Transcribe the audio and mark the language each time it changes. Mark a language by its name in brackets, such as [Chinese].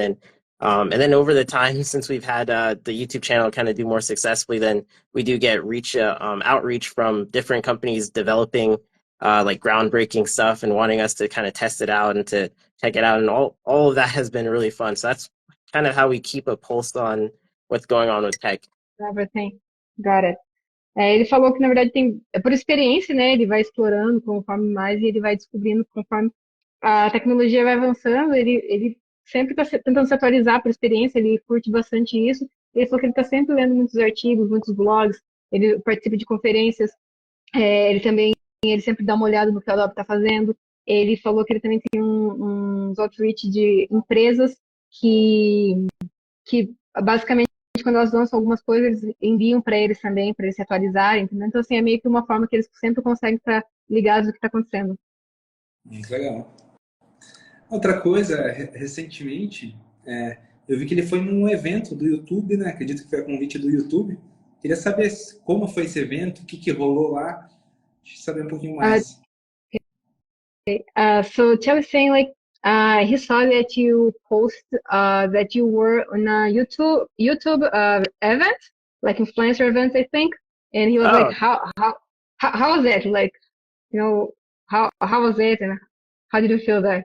[English] And then over the time, since we've had the YouTube channel kind of do more successfully, then we do get outreach from different companies developing like groundbreaking stuff and wanting us to kind of test it out and to check it out. And all of that has been really fun. So that's kind of how we keep a pulse on what's going on with tech. Everything. Got it. [Portuguese] Ele falou que, na verdade, é por experiência, né? Ele vai explorando conforme mais, e ele vai descobrindo conforme a tecnologia vai avançando. Ele sempre está tentando se atualizar por experiência, ele curte bastante isso. Ele falou que ele está sempre lendo muitos artigos, muitos blogs, ele participa de conferências, ele sempre dá uma olhada no que a Adobe está fazendo. Ele falou que ele também tem um uns outreach de empresas que basicamente quando elas lançam algumas coisas, eles enviam para eles também, para eles se atualizarem, entendeu? Então, assim, é meio que uma forma que eles sempre conseguem estar ligados do que está acontecendo. Muito legal. Outra coisa, recentemente, eu vi que ele foi num evento do YouTube, né? Acredito que foi a convite do YouTube. Queria saber como foi esse evento, o que que rolou lá. Deixa eu saber um pouquinho Uh, mais. [English] so Tiago was saying like he saw that you post that you were on a YouTube event, like influencer event, I think, and he was like, Oh, how was it? Like, you know, how was it, and how did you feel there?